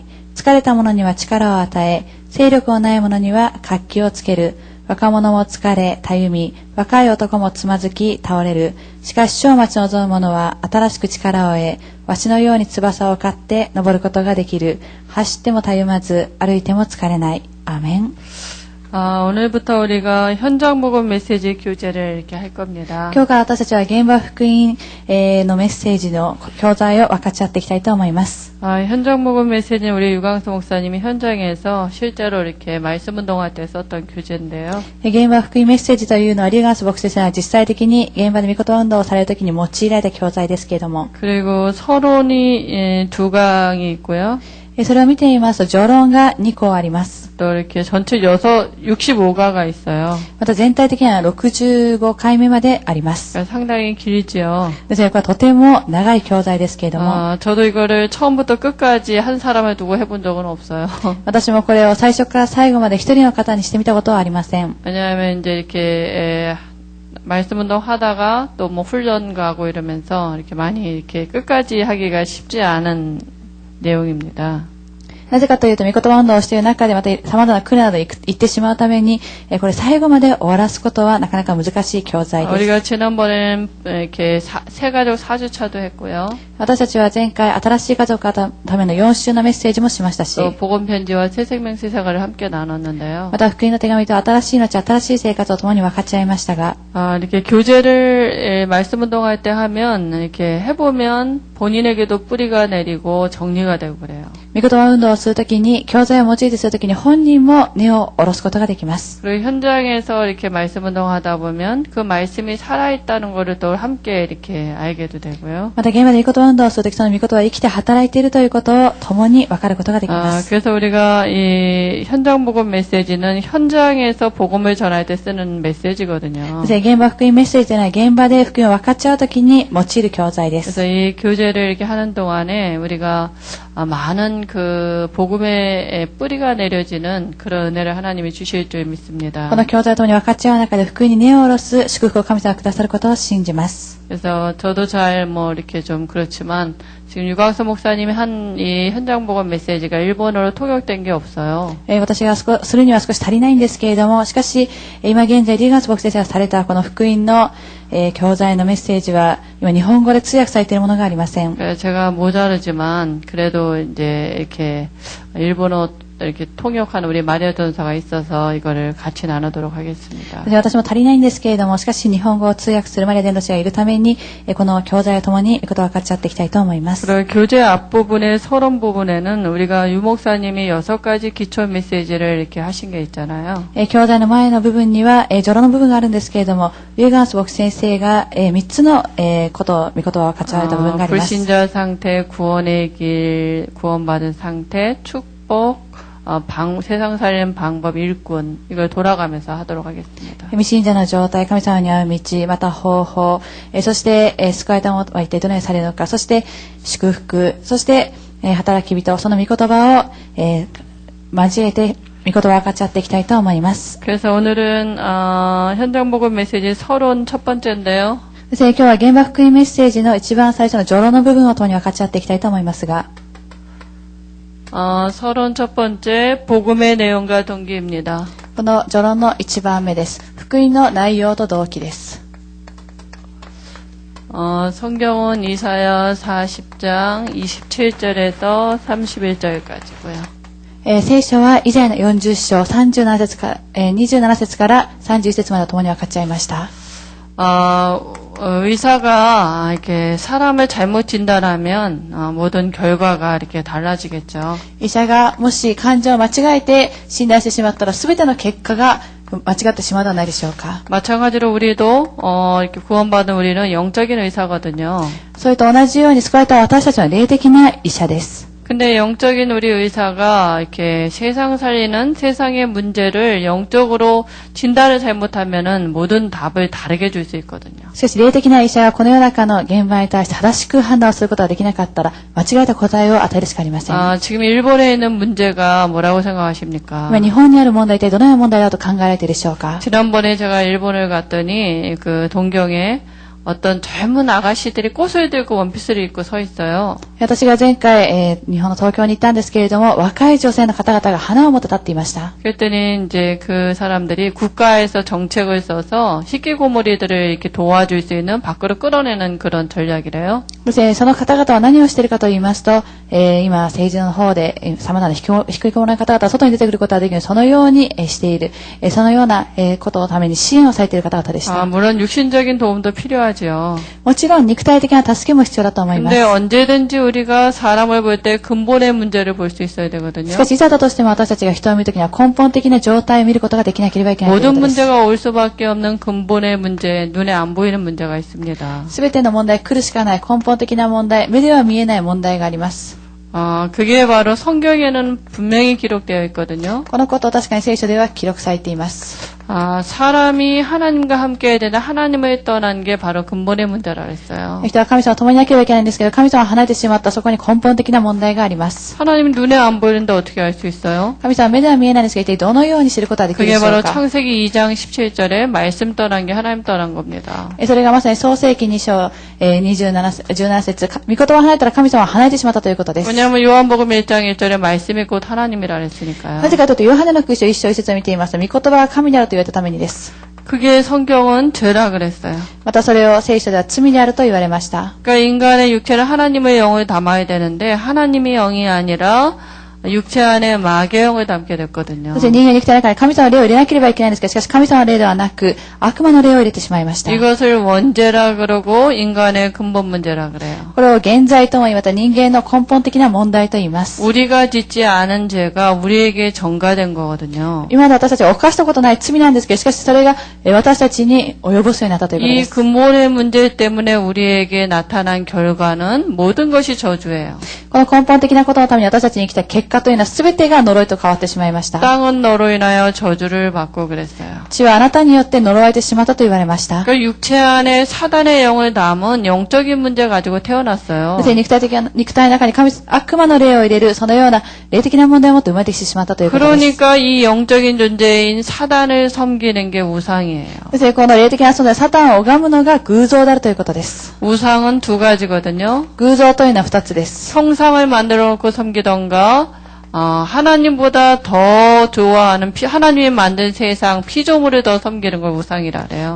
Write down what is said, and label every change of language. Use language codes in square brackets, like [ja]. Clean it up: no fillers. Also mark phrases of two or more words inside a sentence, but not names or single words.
[ja] 疲れた者には力を与え、勢力のない者には活気をつける。若者も疲れ、たゆみ、若い男もつまずき、倒れる。しかし、生待ち望む者は新しく力を得、わしのように翼を刈って登ることができる。走ってもたゆまず、歩いても疲れない。アーメン。 [ko] 오늘부터 우리가 현장 복음 메시지 교재를 이렇게 할 겁니다. [ja] 今日から私たちは現場福音のメッセージの教材を分かち合っていきたいと思います。 [ko] 현장 복음 메시지는 우리 유광수 목사님이 현장에서 실제로 이렇게 말씀 운동할 때 썼던 교재인데요. [ja] 現場福音メッセージというのはリーガンス牧師先生が実際的に現場で御言葉運動をされるときに用いられた教材ですけれども、 [ko] 그리고 서론이 2강이 있고요. [ja] それを見てみますと序論が2個あります。 [ko] 또 이렇게 전체 65가가 있어요. [ja] また全体的には65回目まであります。 [ko] 상당히 길지요. [ja] ですからこれはとても長い教材ですけれども、 [ko] 저도 이거를 처음부터 끝까지 한 사람을 두고 해본 적은 없어요. [ja] 私もこれを最初から最後まで一人の方にしてみたことはありません。 [ko] 왜냐하면 이제 이렇게 말씀 운동 하다가 또 뭐 훈련 가고 이러면서 이렇게 많이 이렇게 끝까지 하기가 쉽지 않은 내용입니다. [ja] なぜかというと、御言葉運動をしている中でまた様々な苦難など行ってしまうために、これ最後まで終わらすことはなかなか難しい教材です。 [ko] 우리가 지난번에는 이렇게 새가족 4주차도 했고요. [ja] 私たちは前回新しい家族のための4週のメッセージもしましたし、 [ko] 또 복음 편지와 새 생명 새 생활을 함께 나눴는데요. [ja] また福音の手紙と新しい命、新しい生活を共に分かち合いましたが、 [ko] 이렇게 교재를 말씀 운동할 때 하면 이렇게 해보면 본인에게도 뿌리가 내리고 정리가 되고 그래요. [ja] 御言葉運動をするときに、教材を用いてするときに本人も根を下ろすことができます。 [ko] 그리고 현장에서 이렇게 말씀 운동하다 보면 그 말씀이 살아있다는 것을 또 함께 이렇게 알게도 되고요. [ja] また現場で御言葉運動をするとき、その御言葉は生きて働いているということを共に分かることができます。 [ko] 그래서 우리가 이 현장 복음 메시지는 현장에서 복음을 전할 때 쓰는 메시지거든요. [ja] 現場福音メッセージというのは現場で福音を分かち合うときに用いる教材です。 [ko] 그래서 이 교재를 이렇게 하는 동안에 우리가 많은 그 복음의 뿌리가 내려지는 그런 은혜를 하나님이 주실 줄 믿습니다. [ja] この教材ともに分かち合う中で福音に根を下ろす祝福を神様がくださることを信じます。 [ko] 그래서 저도 잘 뭐 이렇게 좀 그렇지만 지금 유광수 목사님이 한 이 현장 복음 메시지가 일본어로 통역된 게 없어요. [ja] 私がするには少し足りないんですけれども、しかし今現在リーガンス牧師先生がされたこの福音の教材のメッセージは今日本語で通訳されているものがありません。 [ko] 제가 모자르지만 그래도 이제 이렇게 일본어 이렇게 통역하는 우리 마리아 전사가 있어서 이거를 같이 나누도록 하겠습니다. [ja] 私も足りないんですけれども、しかし日本語を通訳するマリア伝道師がいるために、この教材を共に御言葉を分かち合っていきたいと思います。 [ko] 그리고 교재 앞부분의 서론 부분에는 우리가 유 목사님이 6가지 기초 메시지를 이렇게 하신 게 있잖아요. [ja] 教材の前の部分には序論の部分があるんですけれども、リーガンス牧師先生が3つのことを御言葉を分かち合われた部分があります。 [ko] 불신자 상태, 구원의 길, 구원받은 상태, 축복, 세상 살림 방법 일꾼 이걸 돌아가면서 하도록 하겠습니다. [ja] 未信者の状態、神様に会う道、また方法、そして、救われた者は一体どのようにされるのか、そして祝福、そして、働き人、その御言葉を、交えて御言葉を分かち合っていきたいと思います。 [ko] 그래서 오늘은 현장 복음 메시지 서론 첫 번째인데요. [ja] 今日は現場福音メッセージの一番最初の序論の部分を共に分かち合っていきたいと思いますが、 [ko] 서론 첫 번째 복음의 내용과 동기입니다. [ja] この序論の一番目です。福音の内容と動機です。 [ko] 성경은 이사야 40장 27절에서 31절까지고요. [ja] 聖書はイザヤの40章37節から、27節から31節まで共に分かち合いました。 [ko] 의사가 이렇게 사람을 잘못 진단하면 모든 결과가 이렇게 달라지겠죠. [ja] 医者がもし患者を間違えて診断してしまったら全ての結果が間違ってしまうのではないでしょうか。 [ko] 마찬가지로 우리도 이렇게 구원받은 우리는 영적인 의사거든요. [ja] それと同じように救われた私たちは霊的な医者です。 [ko] 근데 영적인 우리 의사가 이렇게 세상 살리는 세상의 문제를 영적으로 진단을 잘못하면은 모든 답을 다르게 줄 수 있거든요. [ja] しかし、霊的な医者がこの世の中の現場に対して正しく判断をすることができなかったら、間違えた答えを与えるしかありません。 [ko] 지금 일본에 있는 문제가 뭐라고 생각하십니까? [ja] 今、日本にある問題ってどのような問題だと考えられているでしょうか。 [ko] 지난번에 제가 일본을 갔더니 그 동경에 어떤 젊은 아가씨들이 꽃을 들고 원피스를 입고 서 있어요. [ja] 私が前回、日本の東京に行ったんですけれども、若い女性の方々が花を持って立っていました。 [ko] 그랬더니 이제 그 사람들이 국가에서 정책을 써서 희귀고물이들을 이렇게 도와줄 수 있는 밖으로 끌어내는 그런 전략이래요. [ja] その方々は何をしているかと言いますと、今、政治の方で、様々な引きこもりの方々は外に出てくることができる、そのようにしている、そのようなことのために支援をされている方々でした。 [ko] 물론 육신적인 도움도 필요하죠. [ja] もちろん肉体的な助けも必要だと思います。 [ko] 근데 언제든지 우리가 사람을 볼 때 근본의 문제를 볼 수 있어야 되거든요. [ja] しかし、いざだとしても私たちが人を見るときには根本的な状態を見ることができなければいけないという [ko] 모든 [ja] ことです。 [ko] 문제가 올 수밖에 없는 근본의 문제, 눈에 안 보이는 문제가 있습니다. [ja] すべての問題、来るしかない根本的な問題、目では見えない問題があります。 [ko] 그게 바로 성경에는 분명히 기록되어 있거든요. [ja] このことを確かに聖書では記録されています。 [ko] 사람이 하나님과 함께 해야 되는 하나님을 떠난 게 바로 근본의 문제라 그랬어요. [ja] 人は神様と共になければいけないんですけど、神様を離れてしまったそこに根本的な問題があります。 [ko] 하나님 눈에 안 보이는데 어떻게 알 수 있어요? [ja] 神様は目では見えないんですが、一体どのように知ることができるで [ko] 그게 [ja] しょう [ko] 바로 [ja] か。 [ko] 창세기 2장 17절에 말씀 떠난 게 하나님 떠난 겁니다. [ja] それがまさに創世記2章17節、御言葉を離れたら神様は離れてしまったということです。 [ko] 왜냐하면 요한복음 1장 1절에 말씀이 곧 하나님이라 그랬으니까요. [ja] なぜかというと、ヨハネの福音書1章1節を見ていますと、御言葉が神であると言われたためにです。 [ko] 그게 성경은 죄라 그랬어요. [ja] またそれを聖書では罪であると言われました。 [ko] 그러니까 인간의 육체는 하나님의 영을 담아야 되는데 하나님의 영이 아니라 육체 안에 마귀의 영을 담게 됐거든요. [ja] そして人間の肉体の中に神様の霊を入れなければいけないんですけど、しかし神様の霊ではなく悪魔の霊を入れてしまいました。 [ko] 이것을 원죄라 그러고 인간의 근본 문제라 그래요. [ja] これを現在とも言い、また人間の根本的な問題と言います。 [ko] 우리가 짓지 않은 죄가 우리에게 전가된 거거든요. [ja] 今まで私たちは犯したことない罪なんですけど、しかしそれが私たちに及ぼすようになったということで [ko] 이 [ja] す。 [ko] 근본의 문제 때문에 우리에게 나타난 결과는 모든 것이 저주예요. [ja] この根本的なことのために私たちに来た結果というのは全てが呪いと変わってしまいました。 [ko] 땅은 너로 인하여 저주를 받고 그랬어요. [ja] 地はあなたによって呪われてしまったと言われました。 [ko] 그 육체 안에 사단의 영을 담은 영적인 문제 가지고 태어났어요. [ja] そして肉体の中に悪魔の霊を入れる、そのような霊的な問題を持って生まれてきてしまったということです。 [ko] 그러니까 이 영적인 존재인 사단을 섬기는 게 우상이에요. [ja] そしてこの霊的な存在、サタンを拝むのが偶像であるということです。 [ko] 우상은 두 가지거든요. [ja] 偶像というのは2つです。 [ko] 형상을 만들어 놓고 섬기던가 하나님보다 더 좋아하는 하나님이 만든 세상 피조물을 더 섬기는 걸 우상이라 그래요.